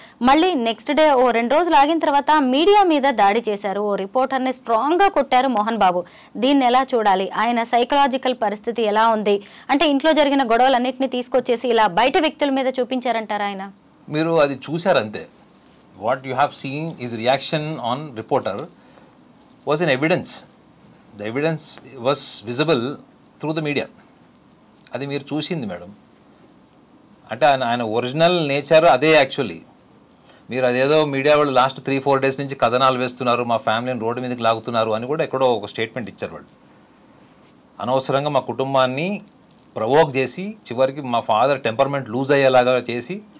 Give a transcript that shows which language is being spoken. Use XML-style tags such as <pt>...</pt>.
<te>మళ్ళీ next day 2 రోజులు ఆగిన తర్వాత మీడియా మీద దాడి చేశారు, ఓ రిపోర్టర్ని స్ట్రాంగ్గా కొట్టారు మోహన్ బాబు. దీన్ని ఎలా చూడాలి? ఆయన సైకలాజికల్ పరిస్థితి ఎలా ఉంది? అంటే ఇంట్లో జరిగిన గొడవలన్నింటినీ తీసుకొచ్చేసి ఇలా బయట వ్యక్తుల మీద చూపించారంటారా ఆయన? మీరు అది చూసారంతే.</te> <en>What you have seen is reaction on reporter was in evidence. The evidence was visible through the media.</en> <te>అది మీరు చూసింది మేడం. అంటే ఆయన ఒరిజినల్ నేచర్ అదే. యాక్చువల్లీ మీరు అదేదో మీడియా వాళ్ళు లాస్ట్ 3-4 డేస్ నుంచి కథనాలు వేస్తున్నారు, మా ఫ్యామిలీని రోడ్డు మీదకి లాగుతున్నారు అని కూడా ఎక్కడో ఒక స్టేట్మెంట్ ఇచ్చారు వాళ్ళు. అనవసరంగా మా కుటుంబాన్ని ప్రవోక్ చేసి చివరికి మా ఫాదర్ టెంపర్మెంట్ లూజ్ అయ్యేలాగా చేసి</te>